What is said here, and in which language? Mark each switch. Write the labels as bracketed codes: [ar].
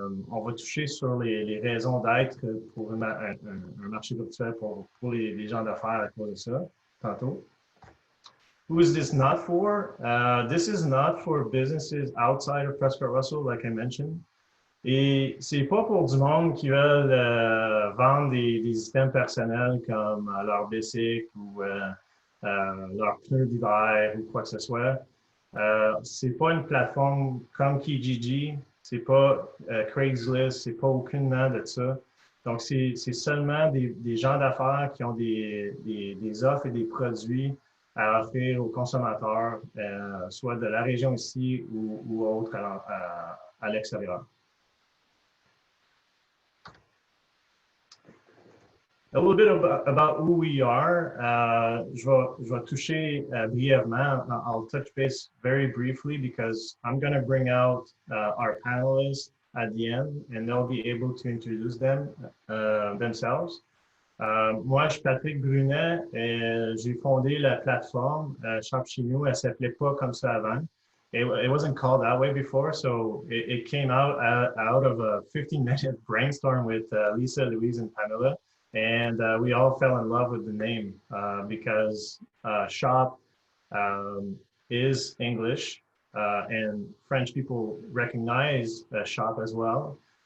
[fr] On va toucher sur les raisons d'être pour un marché virtuel pour les gens d'affaires à cause de ça, tantôt. [en] Who is this not for? This is not for businesses outside of Prescott Russell, like I mentioned. [fr] Et c'est pas pour du monde qui veulent vendre des items personnels comme leur bicycle ou leur pneu d'hiver ou quoi que ce soit. C'est pas une plateforme comme Kijiji, c'est pas Craigslist, c'est pas aucunement de ça. Donc, c'est seulement des gens d'affaires qui ont des offres et des produits à offrir aux consommateurs, soit de la région ici ou autre à l'extérieur. [en] A little bit about who we are. [fr] Je vais toucher brièvement. [en] I'll touch base very briefly because I'm going to bring out our panelists at the end and they'll be able to introduce themselves. [fr] Moi, je suis Patrick Brunet et j'ai fondé la plateforme Chez-Nous. Elle s'appelait pas comme ça avant. [en] It wasn't called that way before, so it came out of a 15-minute brainstorm with Leeça, Louise and Pamela. And we all fell in love with the name because shop is English and French people recognize shop as well.